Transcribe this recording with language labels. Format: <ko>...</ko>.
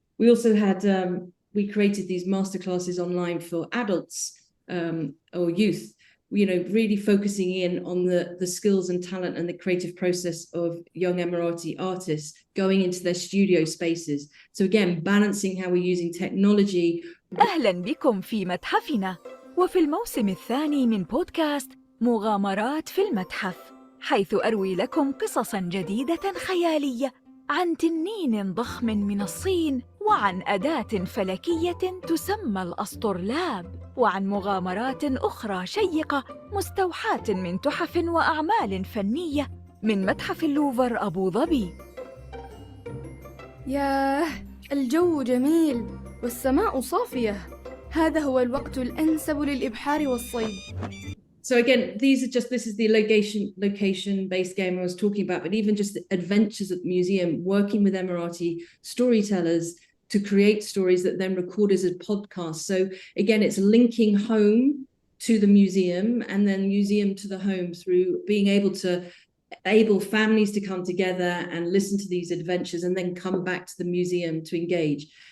<en>We also had, we created these masterclasses online for adults or youth, you know, really focusing in on the skills and talent and the creative process of young Emirati artists going into their studio spaces. So again, balancing how we're using technology.</en> <ar>أهلا بكم في متحفنا وفي الموسم الثاني من بودكاست مغامرات في المتحف، حيث أروي لكم قصصاً جديدة خيالية عن تنين ضخم من الصين، وعن أداة فلكية تسمى الأسطرلاب، وعن مغامرات أخرى شيقة مستوحاة من تحف وأعمال فنية من متحف اللوفر أبو ظبي. ياه، الجو جميل والسماء صافية. هذا هو الوقت الأنسب للإبحار والصيد.</ar> <en>So again, this is the location-based game I was talking about, but even just the adventures at the museum, working with Emirati storytellers to create stories that then record as a podcast. So again, it's linking home to the museum and then museum to the home through being able to enable families to come together and listen to these adventures and then come back to the museum to engage.</en>